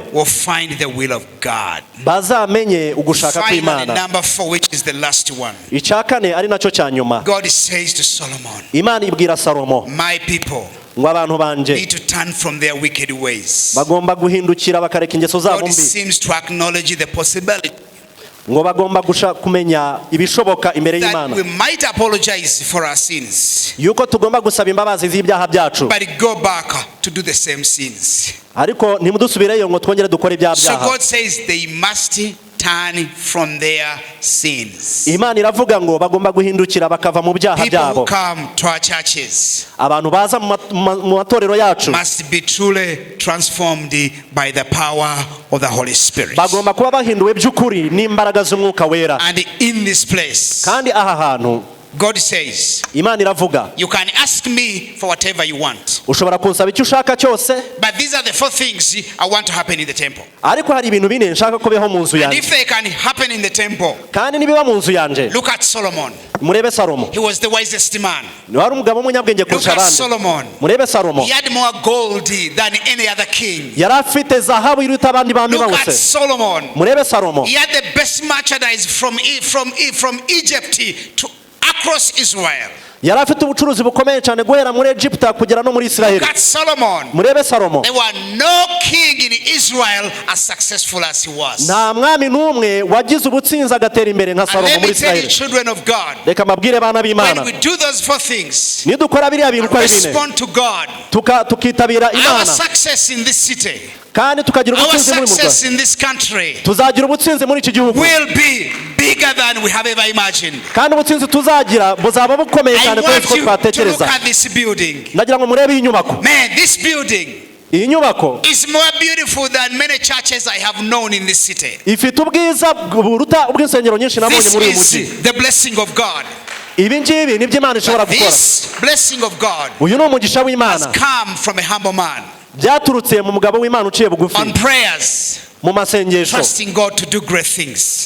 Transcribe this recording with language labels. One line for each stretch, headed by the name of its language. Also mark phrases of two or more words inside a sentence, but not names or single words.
English: will find the will of God.
Kinyarwanda: bazamenye ugushaka
English: Finally,
Kinyarwanda: kw'Imana.
English: number 4, which is the last one.
Kinyarwanda: Icyakane ari nacyo cya nyuma.
English: God says to Solomon,
Kinyarwanda: Imana ibwira Salomo
English: my people
Kinyarwanda: ngo abantu banje
English: need to turn from their wicked ways.
Kinyarwanda: bagomba guhindukira bakareka ingeso zabo
English: God
Kinyarwanda: mbi.
English: seems to acknowledge the possibility
Kinyarwanda: ngo bagomba kumenya ibishoboka imbere
English: that
Kinyarwanda: y'Imana
English: we might apologize for our sins,
Kinyarwanda: yuko tugomba gusaba imbabazi z'ibyaha byacu,
English: but go back to do the same sins.
Kinyarwanda: ariko ntimudusubireyo ngo twongere dukore ibyaha
English: So
Kinyarwanda: byaha.
English: God says they must turn from their sins.
Kinyarwanda: Imana iravuga ngo bagomba guhindukira bakava mu byaha
English: People who
Kinyarwanda: byabo.
English: come to our churches
Kinyarwanda: Abantu baza mu matorero yacu
English: must be truly transformed by the power of the Holy Spirit.
Kinyarwanda: bagomba kuba bahinduwe by'ukuri n'imbaraga z'umwuka wera.
English: And in this place,
Kinyarwanda: Kandi aha hantu
English: God says,
Kinyarwanda: Imana iravuga,
English: you can ask me for whatever you want,
Kinyarwanda: ushobora kunsaba icyo ushaka cyose,
English: but these are the 4 things I want to happen in the temple.
Kinyarwanda: ariko hari ibintu bine nshaka ko bibaho mu nzu
English: And
Kinyarwanda: yanjye.
English: if they can happen in the temple,
Kinyarwanda: Kandi nibiba mu nzu yanjye,
English: look at Solomon.
Kinyarwanda: murebe Salomo,
English: He was the wisest man.
Kinyarwanda: ni wari umugabo w'umunyabwenge
English: Look
Kinyarwanda: kurusha
English: at
Kinyarwanda: abandi.
English: Solomon.
Kinyarwanda: Murebe Salomo,
English: He had more gold than any other king.
Kinyarwanda: yari afite zahabu iruta abandi bami
English: Look at
Kinyarwanda: bose.
English: Solomon.
Kinyarwanda: Murebe Salomo,
English: He had the best merchandise from Egypt to across Israel.
Kinyarwanda: yari afite ubucuruzi bukomeye cyane guhera muri Egiputa kugera no muri Isiraheli.
English: Look at Solomon.
Kinyarwanda: Murebe Salomo,
English: There were no king in Israel as successful as he was.
Kinyarwanda: nta mwami n'umwe wagize ubutsinzi agatera imbere nka
English: And
Kinyarwanda: Salomo
English: let
Kinyarwanda: muri
English: me tell you,
Kinyarwanda: Isiraheli.
English: children of God,
Kinyarwanda: Reka mabwire bana
English: when
Kinyarwanda: b'Imana,
English: we do those 4 things,
Kinyarwanda: nidukora biriya bintu uko ari bine,
English: respond to God,
Kinyarwanda: tukitabira
English: our
Kinyarwanda: Imana
English: success in this city,
Kinyarwanda: kandi tukagira
English: our
Kinyarwanda: ubutsinzi muri
English: success
Kinyarwanda: murwa,
English: in this country
Kinyarwanda: tuzagira ubutsinzi muri iki gihugu,
English: will be bigger than we have ever imagined.
Kinyarwanda: kandi ubutsinzi tuzagira buzaba bukomeye
English: I
Kinyarwanda: cyane
English: want
Kinyarwanda: kuko
English: you to look
Kinyarwanda: twatekereza.
English: at this building.
Kinyarwanda: Ndagira ngo murebe iyi nyubako.
English: Man, this building
Kinyarwanda: Iyi nyubako
English: is more beautiful than many churches I have known in this city.
Kinyarwanda: ifite ubwiza buruta ubw'insengero nyinshi nabonye
English: This
Kinyarwanda: muri uyu
English: is
Kinyarwanda: mujyi.
English: the blessing of God.
Kinyarwanda: Ibi ngibi nibyo Imana ishobora
English: But
Kinyarwanda: gukora.
English: this blessing of God
Kinyarwanda: Uyu ni umugisha
English: has
Kinyarwanda: w'Imana,
English: come from a humble man
Kinyarwanda: byaturutse mu mugabo w'Imana uciye bugufi
English: on prayers,
Kinyarwanda: mu masengesho,
English: trusting God to do great things.